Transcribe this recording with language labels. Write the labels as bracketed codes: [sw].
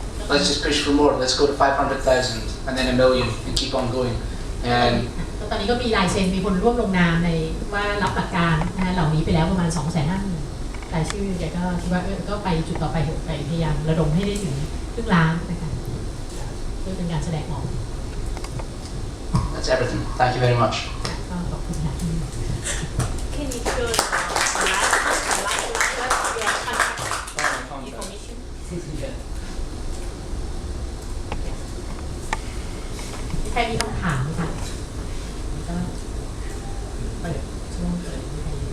[en] Let's just push for more. Let's go to 500,000 and then 1 million and keep on going. [th] ตอนนี้ก็มีลายเซ็นมีคนร่วมลงนามในว่ารับหลักการนะเหล่านี้ไปแล้วประมาณ 250,000 รายชื่อแกก็คิดว่าก็ไปจุดต่อไปเถอะไปพยายามระดมให้ได้ถึงครึ่งล้านนะคะเพื่อเป็นการแสดงออก [en] That's everything. Thank you very much. [th] ก็ขอบคุณค่ะ [en] Can you show the contact information? [th] ใครมีคำถามไหมคะก็เปิดช่วงเปิดให้ใคร